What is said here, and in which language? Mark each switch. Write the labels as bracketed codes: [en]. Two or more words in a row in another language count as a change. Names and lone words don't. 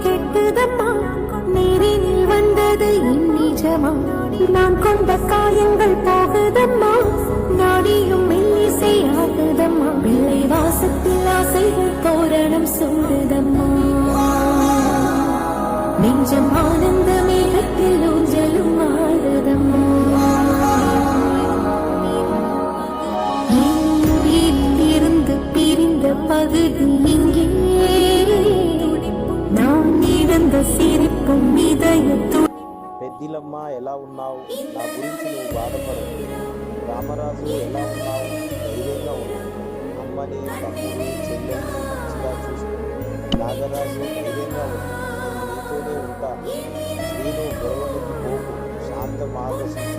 [ta] வாட்டுதம்மா, நேரில் வந்தது என் நிஜமா, நான் கொண்ட காயங்கள் போகுதம்மா, நாடியும் மெல்லிசை ஆகுதம்மா, பிள்ளை வாசத்தில் ஆசைகள் தோரணம் சூடுதம்மா, நெஞ்சம் ஆனந்த மேகத்தில் ஊஞ்சலும் ஆடுதம்மா. இருந்து பிரிந்த பகுதி இங்கே, நான் இழந்த சிரிப்பும் இதயத்து. [te] పెద్దిలమ్మ ఎలా ఉన్నావు? నా గురించి నువ్వు బాధపడవు. రామరాజు ఎలా ఉన్నావు? ధైర్యంగా ఉన్నావు. అమ్మని, తమ్ముడు, చెల్లెల్ని మంచిగా చూసుకో. నాగరాజు ధైర్యంగా ఉన్నావు. నేను నీతోనే ఉంటాను. శ్రీను గొడవలకి పోకు, శాంతం ఆకర్షించు.